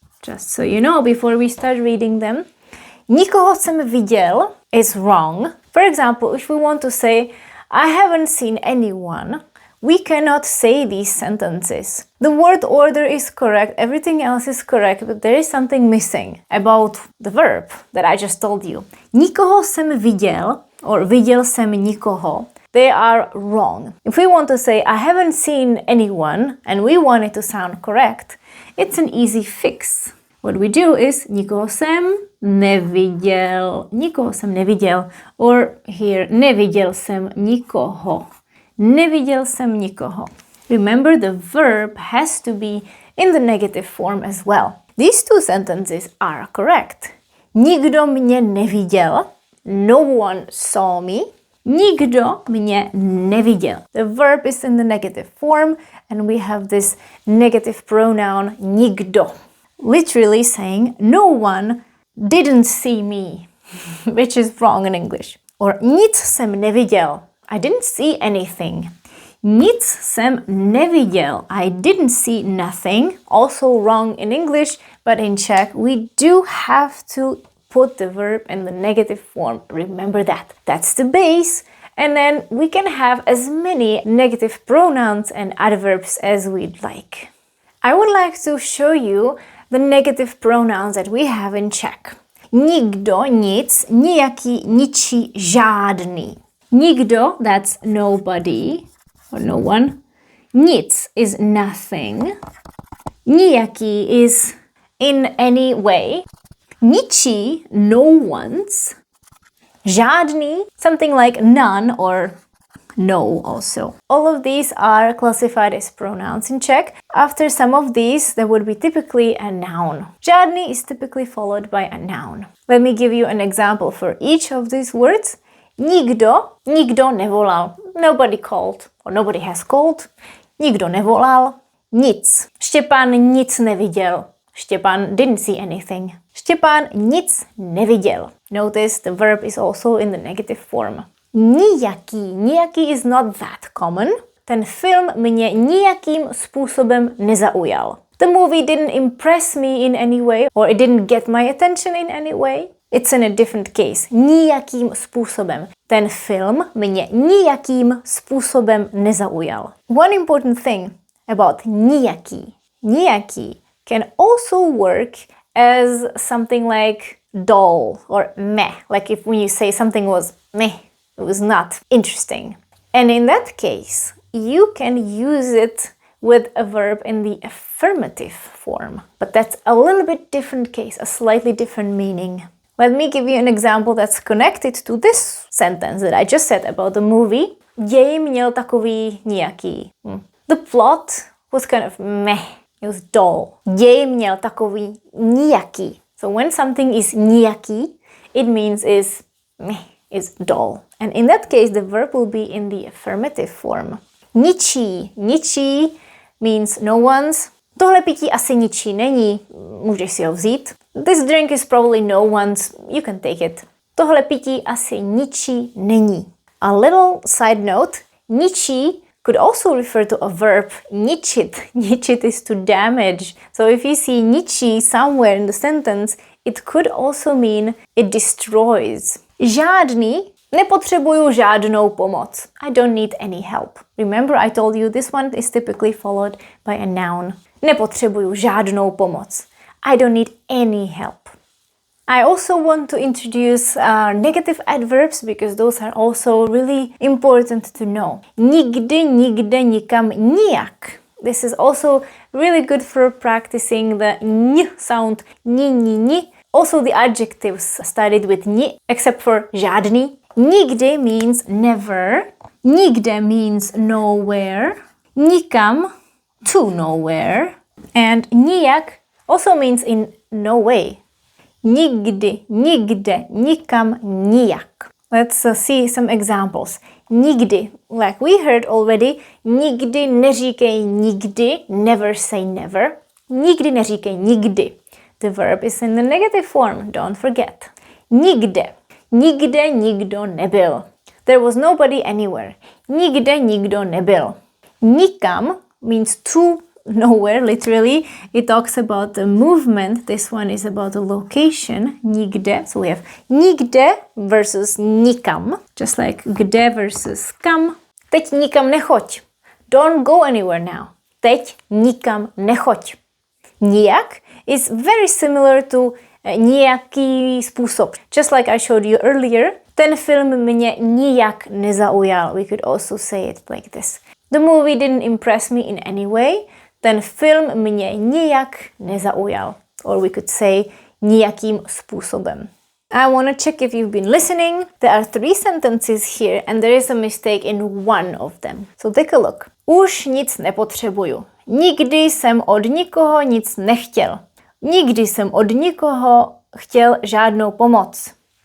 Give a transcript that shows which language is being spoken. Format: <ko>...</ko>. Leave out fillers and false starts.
<en>Just so you know, before we start reading them,</en> <cs>Nikoho jsem viděl</cs> <en>is wrong. For example, if we want to say, I haven't seen anyone, we cannot say these sentences. The word order is correct, everything else is correct, but there is something missing about the verb that I just told you.</en> <cs>Nikoho jsem viděl,</cs> <en>or</en> <cs>viděl jsem nikoho,</cs> <en>they are wrong. If we want to say, I haven't seen anyone, and we want it to sound correct, it's an easy fix. What we do is</en> <cs>nikoho jsem neviděl, nikoho jsem neviděl,</cs> <en>or here</en> <cs>neviděl jsem nikoho, neviděl jsem nikoho.</cs> <en>Remember, the verb has to be in the negative form as well. These two sentences are correct.</en> <cs>Nikdo mě neviděl,</cs> <en>no one saw me.</en> <cs>Nikdo mě neviděl.</cs> <en>The verb is in the negative form and we have this negative pronoun nikdo. Literally saying no one didn't see me, which is wrong in English. Or</en> <cs>nic jsem neviděl,</cs> <en>I didn't see anything.</en> <cs>Nic jsem neviděl,</cs> <en>I didn't see nothing. Also wrong in English, but in Czech we do have to put the verb in the negative form. Remember that. That's the base. And then we can have as many negative pronouns and adverbs as we'd like. I would like to show you the negative pronouns that we have in Czech.</en> <cs>Nikdo, nic, nijaký, ničí, žádný.</cs> <en>Nikdo, that's nobody or no one. Nic is nothing. Nijaký is in any way. Ničí, no one's. Žádný, something like none or no also. All of these are classified as pronouns in Czech. After some of these, there would be typically a noun. Žádný is typically followed by a noun. Let me give you an example for each of these words.</en> <cs>Nikdo nevolal.</cs> <en>Nobody called, or nobody has called.</en> <cs>Nikdo nevolal. Nic. Štěpán nic neviděl.</cs> <en>Štěpán didn't see anything.</en> <cs>Štěpán nic neviděl.</cs> <en>Notice the verb is also in the negative form. Nijaký is not that common.</en> <cs>Ten film mě nijakým způsobem nezaujal.</cs> <en>The movie didn't impress me in any way, or it didn't get my attention in any way. It's in a different case.</en> <cs>Nijakým způsobem. Ten film mě nijakým způsobem nezaujal.</cs> <en>One important thing about nijaký can also work as something like dull or meh. Like if when you say something was meh, it was not interesting. And in that case, you can use it with a verb in the affirmative form. But that's a little bit different case, a slightly different meaning. Let me give you an example that's connected to this sentence that I just said about the movie.</en> <cs>Děj měl takový nijaký.</cs> <en>The plot was kind of meh. It was dull.</en> <cs>Děj měl takový nijaký.</cs> <en>So when something is nijaký, it means is meh, is dull. And in that case, the verb will be in the affirmative form. Ničí means no one's.</en> <cs>Tohle pití asi ničí není, můžeš si ho vzít.</cs> <en>This drink is probably no one's, you can take it.</en> <cs>Tohle pití asi ničí není.</cs> <en>A little side note, ničí could also refer to a verb, ničit. Ničit is to damage. So if you see ničí somewhere in the sentence, it could also mean it destroys.</en> <cs>Žádný, nepotřebuju žádnou pomoc.</cs> <en>I don't need any help. Remember I told you this one is typically followed by a noun.</en> <cs>Nepotřebuju žádnou pomoc.</cs> <en>I don't need any help. I also want to introduce negative adverbs because those are also really important to know.</en> <cs>Nikdy, nikde, nikam, nijak.</cs> <en>This is also really good for practicing the n sound, ni. Also the adjectives started with ni, except for žádný. Nikdy means never. Nikde means nowhere. Nikam, to nowhere. And nijak also means in no way.</en> <cs>Nikdy, nikde, nikam, nijak.</cs> <en>Let's see some examples. Nikdy, like we heard already,</en> <cs>nikdy neříkej nikdy,</cs> <en>never say never.</en> <cs>Nikdy neříkej nikdy.</cs> <en>The verb is in the negative form, don't forget.</en> <cs>Nikde, nikde nikdo nebyl.</cs> <en>There was nobody anywhere.</en> <cs>Nikde nikdo nebyl.</cs> <en>Nikam means to nowhere, literally. It talks about the movement. This one is about the location. Nikde. So we have nikde versus nikam. Just like</en> <cs>kde versus kam. Teď nikam nechoď.</cs> <en>Don't go anywhere now.</en> <cs>Teď nikam nechoď.</cs> <en>Nijak is very similar to nijaký způsob. Just like I showed you earlier,</en> <cs>ten film mě nijak nezaujal.</cs> <en>We could also say it like this. The movie didn't impress me in any way.</en> <cs>Ten film mě nijak nezaujal.</cs> <en>Or we could say nijakým způsobem. I want to check if you've been listening. There are 3 sentences here and there is a mistake in one of them. So take a look.</en> <cs>Už nic nepotřebuju. Nikdy jsem od nikoho nic nechtěl. Nikdy jsem od nikoho chtěl žádnou pomoc.</cs>